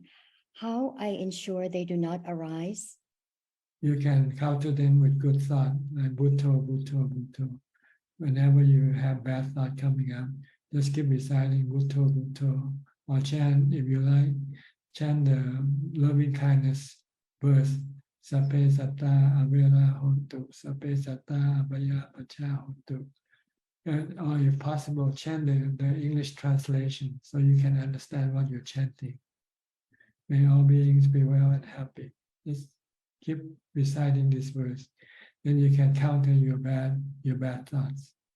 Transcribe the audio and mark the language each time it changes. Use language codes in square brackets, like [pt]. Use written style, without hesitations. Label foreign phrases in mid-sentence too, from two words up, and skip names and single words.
[en] How I ensure they do not arise? You can counter them with good thought, like Bhutto, Bhutto, Bhutto. Whenever you have bad thought coming up, just keep reciting Bhutto, Bhutto, or chant, if you like, chant the loving kindness verse, [pi] Sape Satta Avera Hontu, Sape Satta Abhaya Pacha Hontu. [en] Or if possible, chant the English translation so you can understand what you're chanting. May all beings be well and happy. Just keep reciting this verse. Then you can counter your bad thoughts.